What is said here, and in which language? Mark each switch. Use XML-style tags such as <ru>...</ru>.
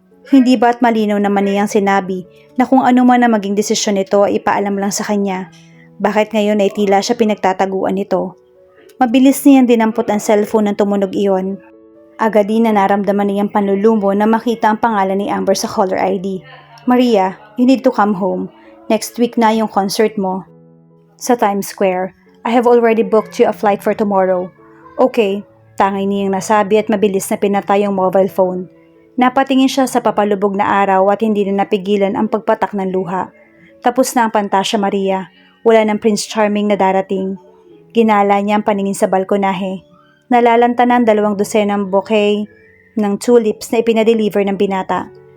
<tl>Hindi ba't malinaw naman niyang sinabi na kung ano man ang maging desisyon nito ay ipaalam lang sa kanya? Bakit ngayon ay tila siya pinagtataguan nito? Mabilis niyang dinampot ang cellphone nang tumunog iyon. Agad din na naramdaman niyang panlulumo na makita ang pangalan ni Amber sa caller ID.</tl> <en>Maria, you need to come home. Next week</en> <tl>na yung concert mo.</tl> <en>Sa Times Square. I have already booked you a flight for tomorrow.</en> <tl>Okay, tangay niyang nasabi at mabilis na pinatay yung mobile phone. Napatingin siya sa papalubog na araw at hindi na napigilan ang pagpatak ng luha. Tapos na ang Pantasya Maria. Wala ng Prince Charming na darating. Ginala niya ang paningin sa balkonahe. Nalalantanan 2 dosenang bouquet ng tulips na ipinadeliver ng binata.</tl>